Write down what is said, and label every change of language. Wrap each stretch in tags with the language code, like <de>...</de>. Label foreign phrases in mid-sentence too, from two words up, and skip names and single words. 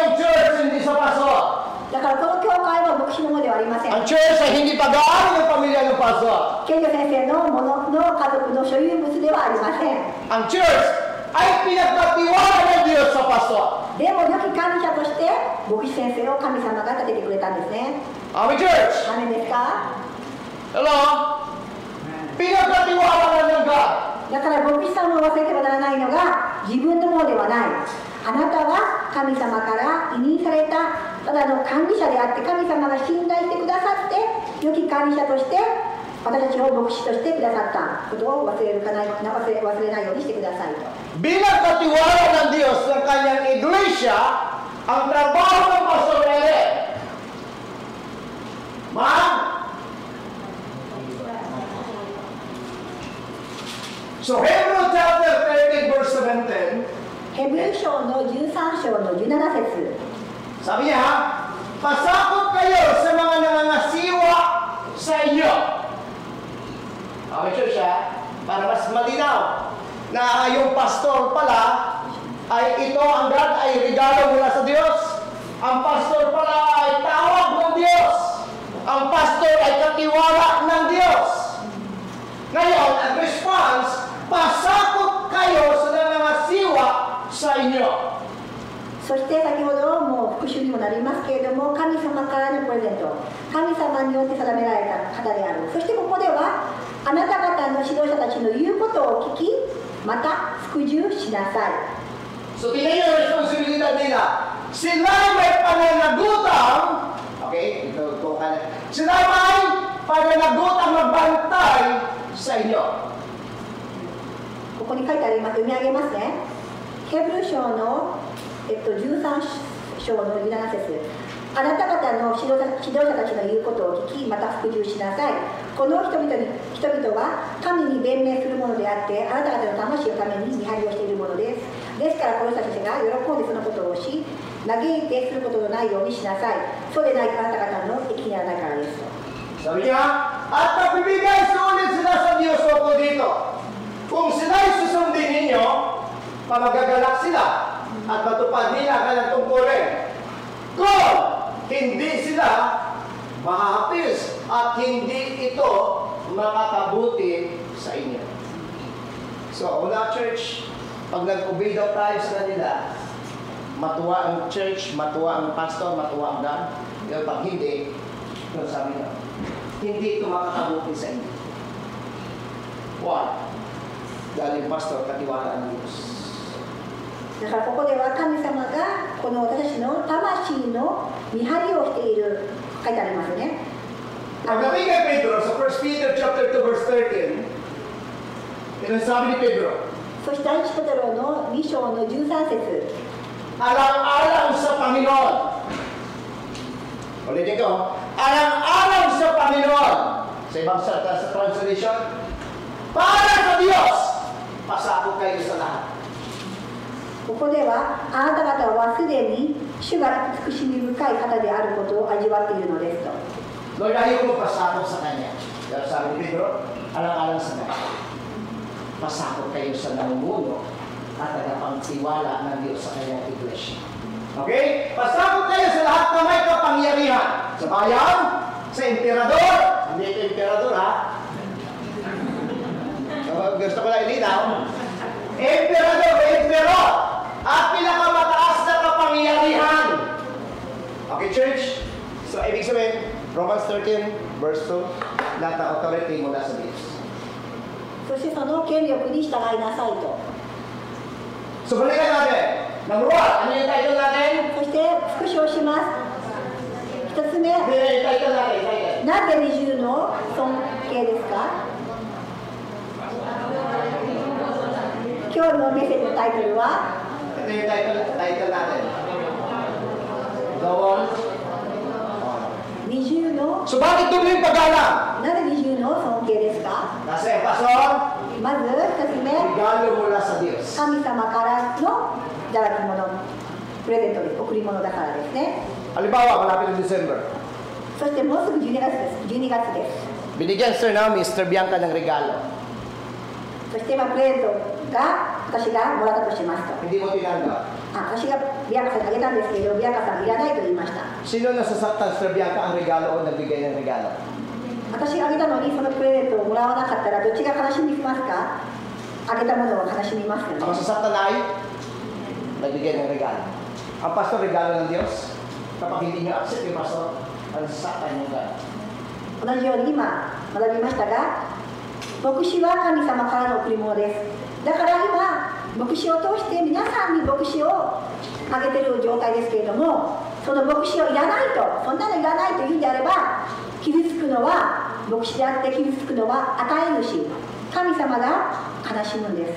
<tl>So yung church hindi sa pastor.</tl> <ja>だからこの教会は牧師のものではありません。</ja> <tl>Ang church ay hindi pag-aari ng pamilya ng pastor.</tl> <ja>ケンジョ先生のものの家族の所有物ではありません。</ja> <tl>Ang church ay pinagkatiwala ng Diyos sa pastor.</tl> <ja>でも良き管理者として牧師先生を神様が立ててくれたんですね。</ja> <en>Amen, church.</en> <ja>アメンですか？</ja> <tl>Hello? Pinagkatiwala ng God.</tl> <ja>だから牧師さんを忘れてはならないのが自分のものではない。あなたは神様から委任されたただの管理者であって、神様が信頼してくださって良き管理者として私たちを牧師としてくださったことを忘れないようにしてくださいと。</ja> <tl>Bilang katiwala ng Diyos ng kanyang iglesia, ang trabaho ng pastor ay</tl> <en>So Hebrew chapter 13 verse 17.</en> <ja>ヘブル書の13章の17節。</ja> <tl>Sabi niya, pasakop kayo sa mga nangangasiwa sa inyo. Okay, church para mas malinaw na yung pastor pala ay ito ang God ay regalo mula sa Diyos. Ang pastor pala ay tawag ng Diyos. Ang pastor ay katiwala ng Diyos. Ngayon, ang response, pasakop kayo sa nangangasiwa sa inyo.</tl> <ja>そして先ほども復習にもなりますけれども、神様からのプレゼント、神様によって定められた方である。そしてここではあなた方の指導者たちの言うことを聞き、また服従しなさい。</ja> <tl>So tingnan niyo yung responsibilidad nila. Sila may pananagutan, okay, ito po sila may pananagutan magbantay sa inyo.</tl> <ja>ここに書いてあります。読み上げますね。ヘブル書の13章の17節。あなた方の指導者たちの言うことを聞き、また服従しなさい。この人々は神に弁明するものであって、あなた方の魂のために見張りをしているものです。ですからこの人たちが喜んでそのことをし、嘆いてすることのないようにしなさい。そうでないとあなた方の益にならないからです。</ja> <tl>Sabi niya, at nagbibigay sulit sila sa Diyos o dito. magagalak sila at matupad nila ang kanilang tungkulin. Kung hindi sila mahahapis at hindi ito makakabuti sa inyo. So, una church, pag nag-obey daw tayo sa kanila, matuwa ang church, matuwa ang pastor, matuwa ang God. Pero pag hindi, ito sabi niya, hindi ito makakabuti sa inyo. Why? Dahil yung pastor, katiwala ng Diyos.</tl> <ja>だからここでは神様がこの私たちの魂の見張りをしている書いてありますね。</ja> <tl>Pagdating kay Pedro sa</tl> <en>1 Peter chapter 2 verse 13,</en> <tl>ito ang sabi ni Pedro,</tl> <ja>そして第一ペテロの2章の13節</ja> <tl>alang-alang sa Panginoon. Ulitin ko, alang-alang sa Panginoon. Sa ibang sa translation, para sa Diyos, pasako kayo sa lahat.</tl> <ja>ここではあなた方はすでに主が慈しみ深い方であることを味わっているのですと。</ja> <tl>Lord, ayaw mo pasako sa Kanya. Pero sabi ni Pedro, alang-alang sa Kanya. Pasako kayo sa namumuno at tagapagtiwala ng Diyos sa Kanyang iglesia. Okay? Pasako kayo sa lahat na may kapangyarihan. Sa bayan, sa emperador, hindi ito emperador ha. Gusto ko lang ilinaw. Emperador, at pinakamataas na kapangyarihan.</tl> <en>Okay, church?</en> <tl>So, ibig sabihin,</tl> <en>Romans 13, verse 2,</en> <tl>lahat ng authority mula sa Diyos.</tl> <ja>そしてその権力に従いなさいと。</ja> <tl>So, balikan natin. Number 1, ano yung title natin?</tl> <ja>そして復唱します。一つ目、</ja> <tl>Hindi, yung title natin, title.</tl> <ja>なぜ二重の尊敬ですか？今日のメッセージのタイトルは</ja> <tl>Ito yung title natin.</tl> <en>Go on.</en> <ja>二重の</ja> <tl>So, bakit tuloy yung pag-alam?</tl> <ja>なぜ二重の尊敬ですか？</ja> <tl>Kasi, Pastor,</tl> <ja>まず一つ目、</ja> <tl>regalo mula sa Diyos.</tl> <ja>神様からのいただき物、プレゼントです。贈り物だからですね。</ja> <tl>Halimbawa, malapit ng December.</tl> <ja>そしてもうすぐ12月です。12月です。</ja> <tl>Binigyan Sir na Mr. Bianca ng regalo.</tl> <ja>そしてプレゼントが私がもらったとしますと。</ja> <tl>Hindi mo tinanggap.</tl> <ja>私がビアカさんにあげたんですけど、ビアカさんいらないと言いました。</ja> <tl>Sino nasasaktan Sir Bianca ang regalo o nagbigay ng regalo?</tl> <ja>私があげたのにそのプレゼントをもらわなかったらどっちが悲しみますか？あげたものを悲しみますよ</ja> <tl>Ang</tl> <ja>ね。</ja> <tl>masasaktan ay nagbigay ng regalo. Ang pastor, regalo ng Diyos. Kapag hindi nyo accept yung pastor, ang nasasaktan yung God.</tl> <ja>同じように今学びましたが、牧師は神様からの贈り物です。だから今牧師を通して皆さんに牧師をあげてる状態ですけれども、その牧師をいらないと、そんなのいらないというんであれば、傷つくのは牧師であって傷つくのは与え主、神様が悲しむんです。</ja>